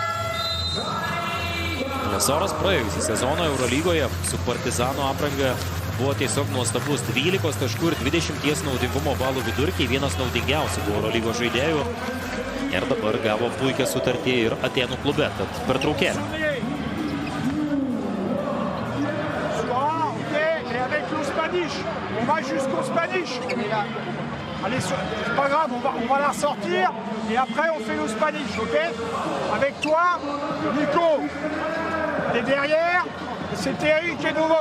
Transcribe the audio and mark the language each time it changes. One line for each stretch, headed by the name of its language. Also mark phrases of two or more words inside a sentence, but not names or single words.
Lithuanian: Lesoras praėjusį sezoną Eurolygoje su Partizano apranga buvo tiesiog nuostabus. 12 taškų ir 20 naudingumo balų vidurkiai. Vienas naudingiausių buvo Eurolygos žaidėjų. Ir dabar gavo puikią sutartį ir Atėnų klube, tad pertraukėlė.
French: On va jusqu'au Spanish. Allez, c'est pas grave, on va la ressortir et après on fait le Spanish, ok? Avec toi, Nico, t'es derrière, c'est Thierry qui est devant.